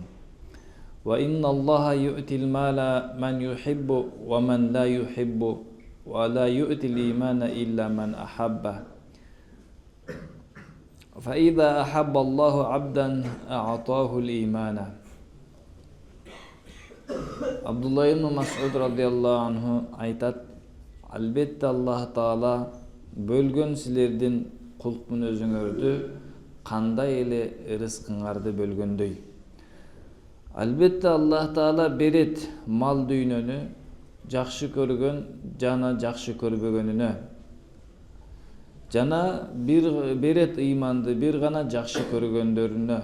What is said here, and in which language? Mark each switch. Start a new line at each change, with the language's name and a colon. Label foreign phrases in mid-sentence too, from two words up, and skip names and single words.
Arabic: وإن الله يعطي المال من يحب ومن لا يحب ولا يعطي الإيمان إلا من أحب. فإذا أحب الله عبدا أعطاه الإيمان.
Kyrgyz: Abdullah ibn Mas'ud
Arabic: رضي الله عنه
Kyrgyz: айтат: Албетте Аллах Таала бөлгөн силердин кулк мүнөзүңөрдү кандай эле рызкыңарды бөлгөндөй. Албетте Аллах Таала берет мал дүйнөнү жакшы көргөн жана жакшы көрбөгөнүнө. Жана бир берет ыйманды бир гана жакшы көргөндөрүнө.